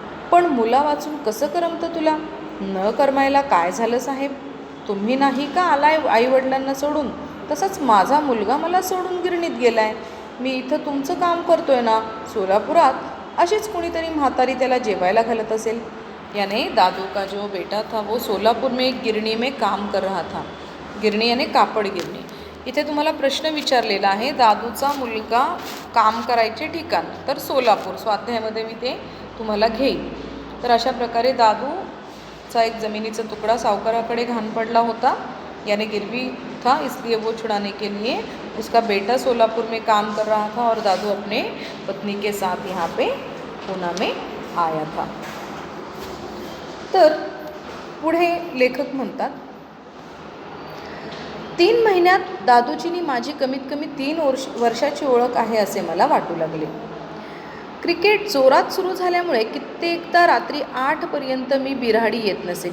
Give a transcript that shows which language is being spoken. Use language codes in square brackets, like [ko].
[mr] पण मुला वाचून कसं करमतं तुला. न करमायला काय झालं साहेब, तुम्ही नाही का आलाय आईवडिलांना सोडून, तसंच माझा मुलगा मला सोडून गिरणीत गेलाय. मी इथं तुमचं काम करतोय ना. सोलापुरात अशीच कुणीतरी म्हातारी त्याला जेवायला घालत असेल. [hi] याने दादू का जो बेटा था वो सोलापुर में एक गिरणी में काम कर रहा था. [mr] गिरणी याने कापड गिरणी. इथे तुम्हाला प्रश्न विचारलेला आहे, दादूचा मुलगा काम करायचे ठिकाण, तर सोलापूर. स्वाध्यायामध्ये मी ते तुम्हाला घेईन. तर अशा प्रकारे दादूचा एक जमिनीचा तुकडा सावकाराकडे घाण पडला होता. [hi] याने गिरवी था, इसलिए वो छुड़ाने के लिए उसका बेटा सोलापुर में काम कर रहा था और दादू अपने पत्नी के साथ यहाँ पे पुणे में आया था. [mr] तर पुढे लेखक म्हणतात, 3 महिन्यात दादूची आणि माझी कमीत कमी 3 वर्षाची ओळख आहे असे मला वाटू लागले. क्रिकेट जोरात सुरू झाल्यामुळे कित्येकदा रात्री 8पर्यंत मी बिऱ्हाडी येत नसे.